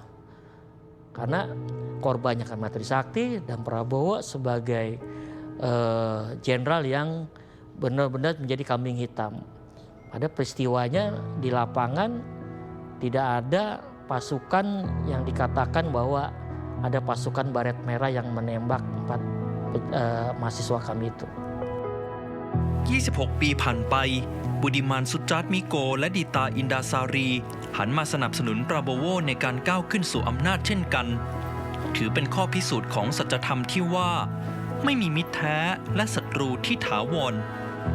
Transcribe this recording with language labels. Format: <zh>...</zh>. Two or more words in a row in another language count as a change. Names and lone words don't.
<id>Karena korbannya karena Trisakti dan Prabowo sebagai jenderal yang benar-benar menjadi kambing hitam. Pada peristiwanya di lapangan tidak ada pasukan yang dikatakan bahwa ada pasukan baret merah yang menembak 4 mahasiswa kami itu.</id> <th>26 ปีผ่านไปบุดิมันสุจาร์มิโกและดิตาอินดาซารีหันมาสนับสนุนปราโบโวในการก้าวขึ้นสู่อำนาจเช่นกันถือเป็นข้อพิสูจน์ของสัจธรรมที่ว่าไม่มีมิตรแท้และศัตรูที่ถาวร</th>